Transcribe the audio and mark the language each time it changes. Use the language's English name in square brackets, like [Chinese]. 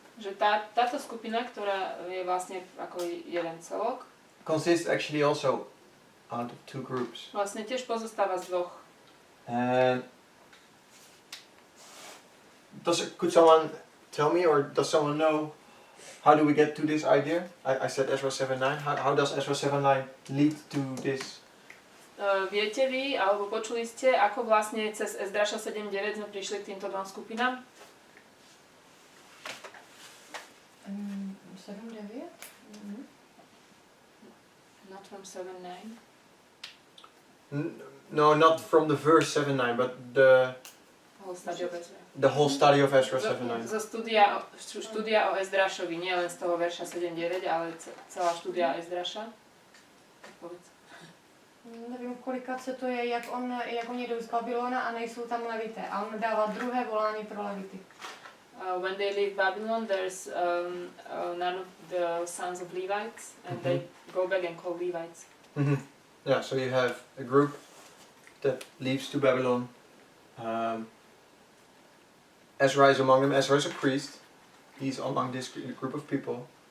[Slovak] že táto skupina, ktorá je vlastne ako jeden celok, [English] consists actually also out of two groups. [Slovak] vlastne tiež pozostáva z dvoch. [English] And could someone tell me, or does someone know, how do we get to this idea? I said Ezra 7:9. How does Ezra 7:9 lead to this? [Slovak] Viete vy, alebo počuli ste, ako vlastne cez Ezdraša 7.9 sme prišli k týmto dvom skupinám? [English] 7:9? Not from 7.9. No, not from the verse 7:9, but the whole study of Ezra 7:9. [Slovak] Zo štúdia o Ezdrašovi, nie len z toho verša 7.9, ale celá štúdia Ezdraša. Povedz. [Czech] Nevím, kolikace to je, jak oni jdou z Babylona a nejsou tam Levité. A on dává druhé volání pro Levity. [English] When they leave Babylon, there's none of the sons of Levites, and they go back and call Levites. Yeah, so you have a group that leaves to Babylon. Ezra is among them. Ezra is a priest. He's among this group of people.